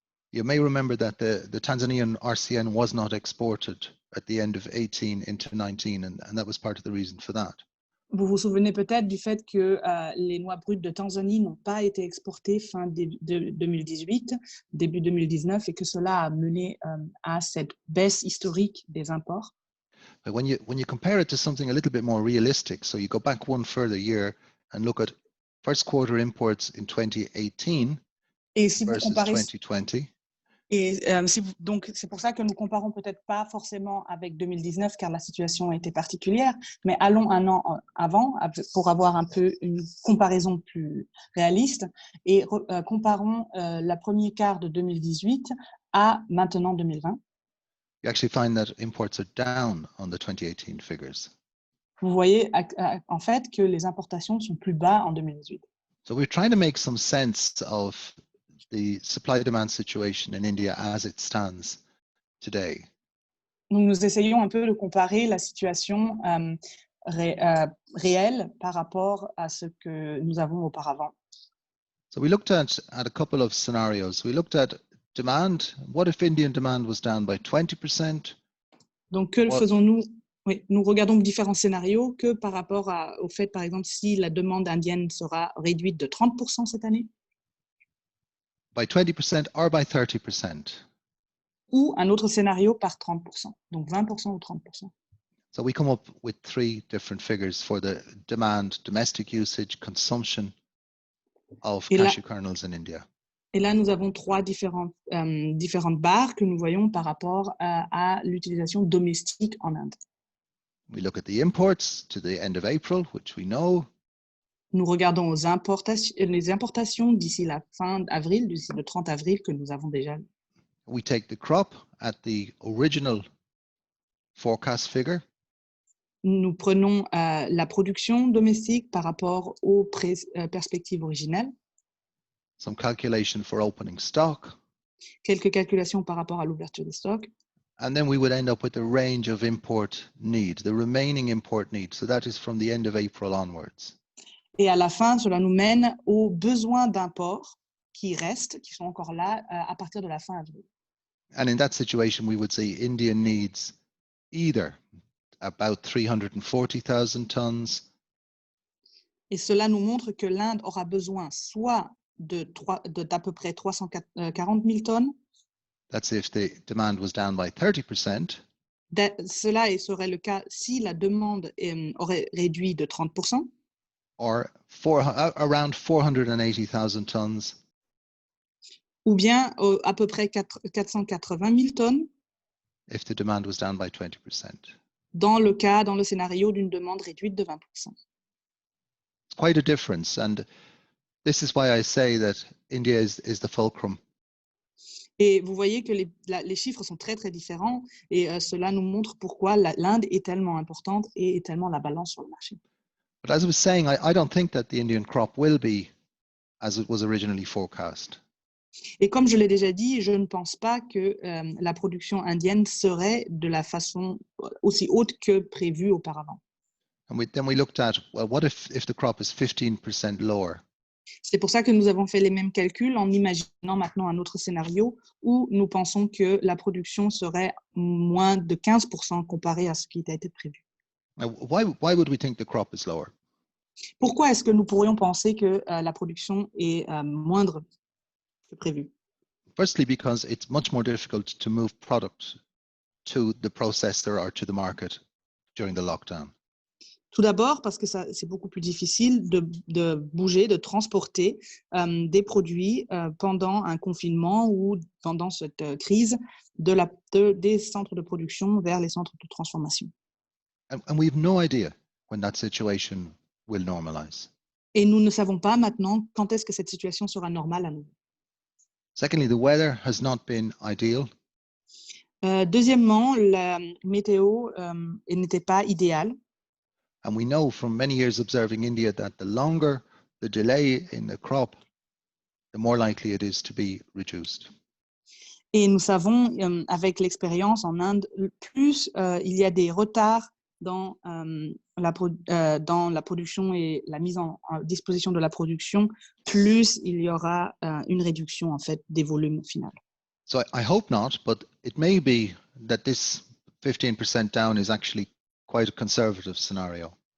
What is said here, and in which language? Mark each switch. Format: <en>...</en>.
<en>You may remember that the Tanzanian RCN was not exported at the end of 18 into 19, and that was part of the reason for that.</en> <fr>Vous vous souvenez peut-être du fait que les noix brutes de Tanzanie n'ont pas été exportées fin 2018, début 2019, et que cela a mené à cette baisse historique des imports.</fr> <en>But when you compare it to something a little bit more realistic, so you go back one further year and look at first quarter imports in 2018</en> <fr>Et si vous</fr> <en>versus</en> <fr>comparez,</fr> <en>2020.</en> <fr>et donc c'est pour ça que nous comparons peut-être pas forcément avec 2019 car la situation était particulière, mais allons un an avant pour avoir un peu une comparaison plus réaliste et comparons le premier quart de 2018 à maintenant 2020.</fr> <en>You actually find that imports are down on the 2018 figures.</en> <fr>Vous voyez en fait que les importations sont plus bas en 2018.</fr> <en>So we're trying to make some sense of the supply-demand situation in India as it stands today.</en> <fr>Donc, nous essayons un peu de comparer la situation réelle par rapport à ce que nous avons auparavant.</fr> <en>So we looked at a couple of scenarios. We looked at demand. What if Indian demand was down by 20%?</en> <fr>Donc, que faisons-nous? Oui, nous regardons différents scénarios que par rapport au fait, par exemple, si la demande indienne sera réduite de 30% cette année.</fr> <en>By 20% or by 30%?</en> <fr>Ou un autre scénario par 30%, donc 20% ou 30%.</fr> <en>So we come up with three different figures for the demand, domestic usage, consumption of cashew kernels in India.</en> <fr>Et là, nous avons trois différentes barres que nous voyons par rapport à l'utilisation domestique en Inde.</fr> <en>We look at the imports to the end of April, which we know.</en> <fr>Nous regardons les importations d'ici la fin avril, d'ici le 30 avril que nous avons déjà.</fr> <en>We take the crop at the original forecast figure.</en> <fr>Nous prenons la production domestique par rapport aux perspectives originelles.</fr> <en>Some calculation for opening stock.</en> <fr>Quelques calculations par rapport à l'ouverture des stocks.</fr> <en>And then we would end up with the range of import need, the remaining import need. So that is from the end of April onwards.</en> <fr>Et à la fin, cela nous mène aux besoins d'import qui restent, qui sont encore là à partir de la fin avril.</fr> <en>And in that situation, we would say India needs either about 340,000 tons.</en> <fr>Et cela nous montre que l'Inde aura besoin soit d'à peu près 340 000 tonnes.</fr> <en>That's if the demand was down by 30%.</en> <fr>Cela serait le cas si la demande aurait réduit de 30%.</fr> <en>Or around 480,000 tons.</en> <fr>Ou bien à peu près 480 000 tonnes.</fr> <en>If the demand was down by 20%.</en> <fr>Dans le scénario d'une demande réduite de 20%.</fr> <en>It's quite a difference, and this is why I say that India is the fulcrum.</en> <fr>Et vous voyez que les chiffres sont très très différents, et cela nous montre pourquoi l'Inde est tellement importante et est tellement la balance sur le marché.</fr> <en>But as I was saying, I don't think that the Indian crop will be as it was originally forecast.</en> <fr>Et comme je l'ai déjà dit, je ne pense pas que la production indienne serait de la façon aussi haute que prévue auparavant.</fr> <en>And then we looked at, well, what if the crop is 15% lower?</en> <fr>C'est pour ça que nous avons fait les mêmes calculs en imaginant maintenant un autre scénario où nous pensons que la production serait moins de 15% comparé à ce qui a été prévu.</fr> <en>Now, why would we think the crop is lower?</en> <fr>Pourquoi est-ce que nous pourrions penser que la production est moindre que prévu?</fr> <en>Firstly, because it's much more difficult to move product to the processor or to the market during the lockdown.</en> <fr>Tout d'abord, parce que c'est beaucoup plus difficile de bouger, de transporter des produits pendant un confinement ou pendant cette crise des centres de production vers les centres de transformation.</fr> <en>And we have no idea when that situation will normalize.</en> <fr>Et nous ne savons pas maintenant quand est-ce que cette situation sera normale à nouveau.</fr> <en>Secondly, the weather has not been ideal.</en> <fr>Deuxièmement, la météo n'était pas idéale.</fr> <en>And we know from many years observing India that the longer the delay in the crop, the more likely it is to be reduced.</en> <fr>Et nous savons, avec l'expérience en Inde, plus il y a des retards dans la production et la mise en disposition de la production, plus il y aura une réduction en fait des volumes au final.</fr> <en>So I hope not, but it may be that this 15% down is actually quite a conservative scenario.</en>